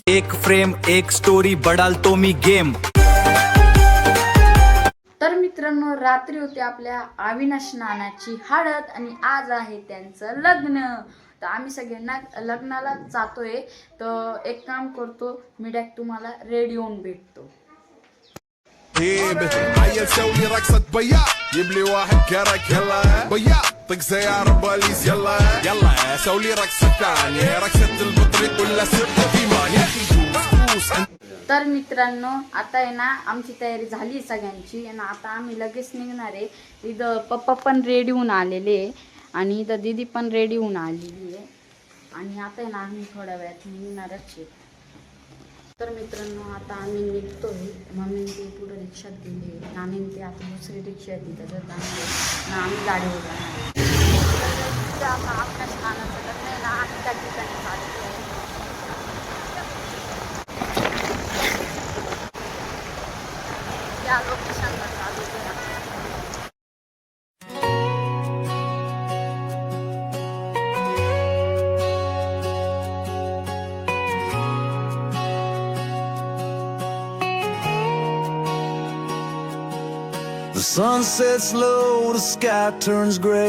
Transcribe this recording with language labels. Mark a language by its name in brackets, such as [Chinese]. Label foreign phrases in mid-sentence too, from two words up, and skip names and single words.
[Marathi] एक फ्रेम एक स्टोरी बडालतो मी गेम। तर मित्रांनो, रात्री होती आपल्या अविनाश नानाची हळद आणि आज आहे त्यांचं लग्न। तर आम्ही सगळ्यांना लग्नाला जातोय। तर एक काम करतो, मी डायरेक्ट तुम्हाला रेडी होऊन भेटतो। [Arabic] عيل سوي رقصة بيا جيب لي واحد كرك يلا بيا طق سيارة بوليس يلا يلا سوي رقصة ثانية رقصة البطريق ولا سبت في مان يا اخي دوس [Marathi] तर मित्रांनो, आता आहे ना आमची तयारी झाली सगळ्यांची आणि आता आम्ही लगेच निघणार आहे। इथं पप्पा पण रेडी होऊन आलेले आणि इथं दीदी पण रेडी होऊन आलेली आहे आणि आता आहे ना आम्ही थोड्या वेळात निघणारच आहे। तर मित्रांनो, आता आम्ही निघतोय। मम्मी ते पुढे रिक्षात गेले, नानी ते आता दुसरी रिक्षा येते त्याच्यात आम्ही गाडीवर जाणार। आता आपल्या नानाचं लग्न आहे ना, आम्ही त्या ठिकाणी चालतो आहे। या लोकेशनला चालू आहे। [English] The sun sets low, the sky turns gray.